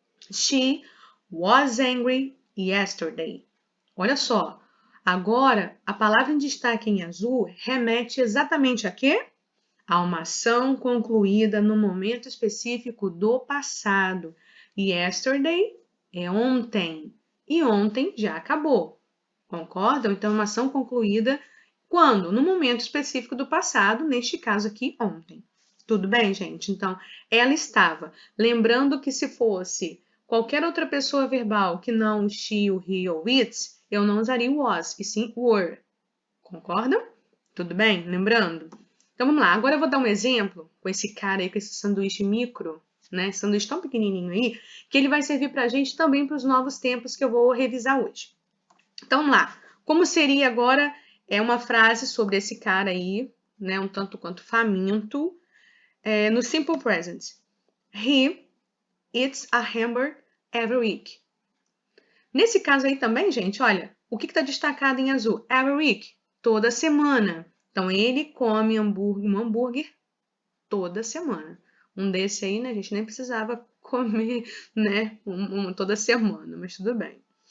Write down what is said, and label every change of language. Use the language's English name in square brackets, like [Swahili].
[English] She was angry yesterday. [Portuguese] Olha só, agora a palavra em destaque em azul remete exatamente a quê? A uma ação concluída no momento específico do passado. Yesterday é ontem e ontem já acabou. Concordam? Então, uma ação concluída quando? No momento específico do passado, neste caso aqui, ontem. Tudo bem, gente? Então, ela estava. Lembrando que se fosse qualquer outra pessoa verbal que não o she, o he ou it, eu não usaria o was, e sim were. Concordam? Tudo bem? Lembrando? Então, vamos lá. Agora eu vou dar um exemplo com esse cara aí, com esse sanduíche micro, né? Sanduíche tão pequenininho aí, que ele vai servir pra gente também para os novos tempos que eu vou revisar hoje. Então, vamos lá. Como seria agora uma frase sobre esse cara aí, né, um tanto quanto faminto, no simple present. [English] He eats a hamburger every week. [Portuguese] Nesse caso aí também, gente, olha, o que está destacado em azul? Every week, toda semana. Então, ele come um hambúrguer toda semana. Um desse aí, né, a gente nem precisava comer, né, toda semana, mas tudo bem.